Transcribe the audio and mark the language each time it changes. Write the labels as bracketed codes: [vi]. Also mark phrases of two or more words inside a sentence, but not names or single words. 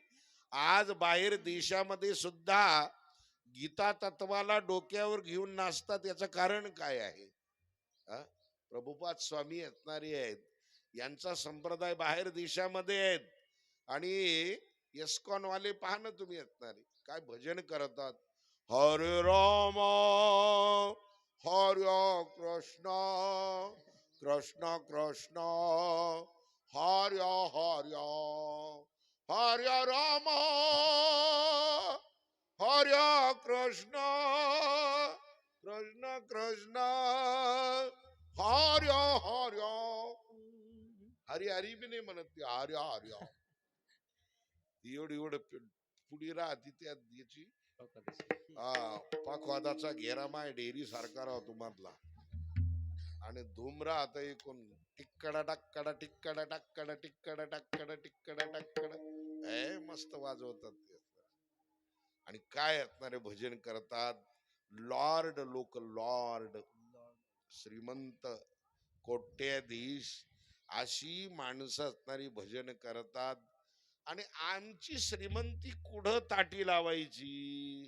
[mr] आज बाहेर देशामध्ये सुद्धा गीता तत्वाला डोक्यावर घेऊन नाचतात. याचं कारण काय आहे? हा? प्रभुपाद स्वामी असणारे आहेत, यांचा संप्रदाय बाहेर देशामध्ये आहेत. आणि इस्कॉन वाले पहा ना तुम्ही असणारे काय भजन करतात. [sa] हरे राम हरे कृष्ण कृष्ण कृष्ण हरे हरे हरे राम हरे कृष्ण कृष्ण कृष्ण हरे हरे. [mr] हरी हरी बी नाही म्हणत ती, [sa] हरे हरे. [mr] एवढं पुढी राहती त्या याची पखवादाचा घेरा माय डेअरी सारखा राहतो मधला. आणि धूम राहत एकूण टिक्कडा टक्कडा टिक्कडा टक्कडा टिक्कडा टक्कडा टिक्कडा टक्कडा मस्त वाजवतात ते. आणि काय असणारे भजन करतात. लॉर्ड लोक, लॉर्ड श्रीमंत कोट्याधीश अशी माणसं असणारी भजन करतात. आणि आमची श्रीमंती कुठं ताटी लावायची?